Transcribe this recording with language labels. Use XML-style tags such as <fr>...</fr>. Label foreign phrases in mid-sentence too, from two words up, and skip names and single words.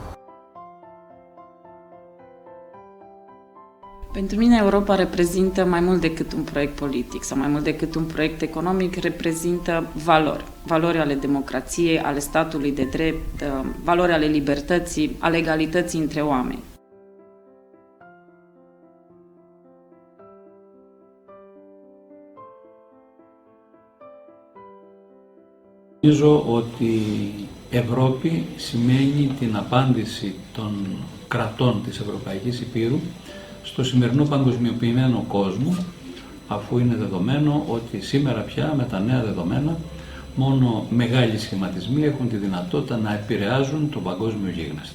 <ro>Pentru mine Europa reprezintă mai mult decât un proiect politic sau mai mult decât un proiect economic, reprezintă valori. Valori ale democrației, ale statului de drept, valori ale libertății, ale egalității între oameni.</ro> <el>Νομίζω ότι Ευρώπη σημαίνει την απάντηση των κρατών της Ευρωπαϊκής Υπήρου στο σημερινό παγκοσμιοποιημένο κόσμο, αφού είναι δεδομένο ότι σήμερα πια με τα νέα δεδομένα μόνο μεγάλοι σχηματισμοί έχουν τη δυνατότητα να επηρεάζουν τον παγκόσμιο γίγνεσθε.</el>